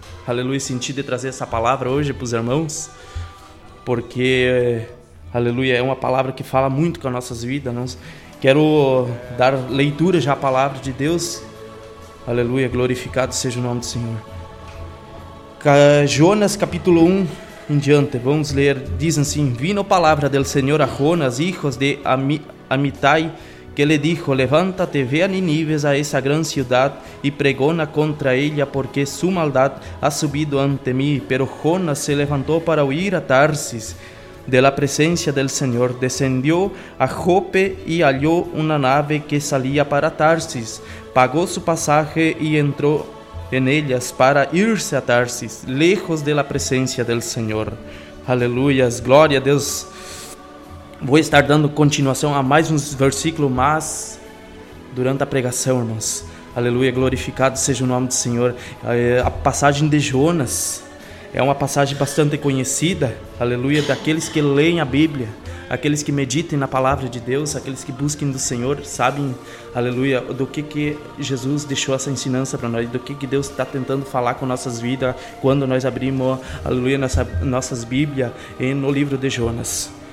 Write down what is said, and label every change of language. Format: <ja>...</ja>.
<pt>Aleluia, senti de trazer essa palavra hoje para os irmãos. Porque, aleluia, é uma palavra que fala muito com as nossas vidas. Não? Quero dar leitura já à palavra de Deus. Aleluia, glorificado seja o nome do Senhor. Jonas capítulo 1 em diante, vamos ler. Diz assim:</pt> <es>vino palavra del Senhor a Jonas, hijos de Amitai, que le dijo: levántate, ve a Ninive, a esa gran ciudad, y pregona contra ella, porque su maldad ha subido ante mí. Pero Jonas se levantó para huir a Tarsis de la presencia del Señor. Descendió a Jope y halló una nave que salía para Tarsis. Pagó su pasaje y entró en ellas para irse a Tarsis, lejos de la presencia del Señor.</es> <pt>Aleluias, glória a Deus. Vou estar dando continuação a mais uns versículos, mas durante a pregação, irmãos. Aleluia, glorificado seja o nome do Senhor. A passagem de Jonas é uma passagem bastante conhecida, aleluia, daqueles que leem a Bíblia, aqueles que meditem na palavra de Deus, aqueles que busquem do Senhor, sabem, aleluia, do que Jesus deixou essa ensinança para nós, do que Deus está tentando falar com nossas vidas quando nós abrimos, aleluia, nossas Bíblias no livro de Jonas.</pt>